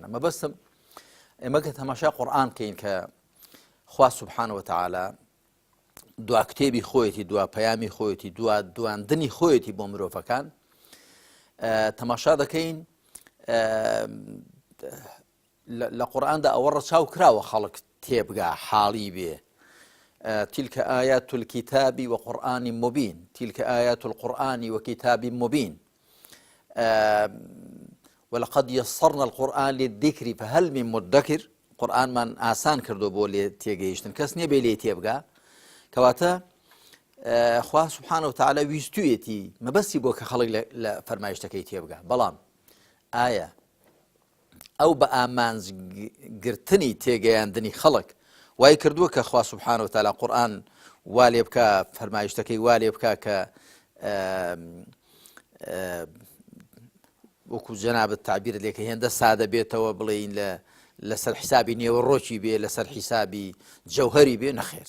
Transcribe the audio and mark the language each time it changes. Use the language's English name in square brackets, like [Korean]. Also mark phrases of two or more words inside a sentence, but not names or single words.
[Central Kurdish] مەبەستم ئێمە کە تەماشا قورئان کەین کە خوا [Arabic] سبحانه وتعالى [Central Kurdish] دوا کتێبی خۆیەتی دوا پەیامی خۆیەتی دوا دواندنی خۆیەتی بۆ مرۆڤەکان تەماشا دەکەین لە قورئاندا ئەوە ڕەچاو کراوە خەڵک تێبگا حاڵی بێ. [Arabic] تلك آيات الكتاب وقرآن مبين تلك آيات القرآن وكتاب مبين ولقد يسرنا القرآن للذكر فهل من مدكر. [Central Kurdish] قرآن من آسان کردو بۆ لێ تێگەیشتن کەس نییە بێ لێ تێبگا کەواتە خوا [Arabic] سبحانه وتعالى [Central Kurdish] ویستویەتی مەبەستی بۆ کە خەڵک لە فەرمایشتەکەی تێبگا. بەڵام ئایا ئەو بە ئامانجگرتنی تێگەیاندنی خەڵک وای کردووە کە خوا [Arabic] سبحانه وتعالى [Central Kurdish] قورئان وا لێ بکە فەرمایشتەکەی وا لێ بکە کە وەکو جەنابەت تعبیر لێکە هێندە سادە بێتەوە بڵێین لەسەر حسابی نێوەڕۆکی بێ لەسەر حیسابی جەوهەری بێ نەخێر.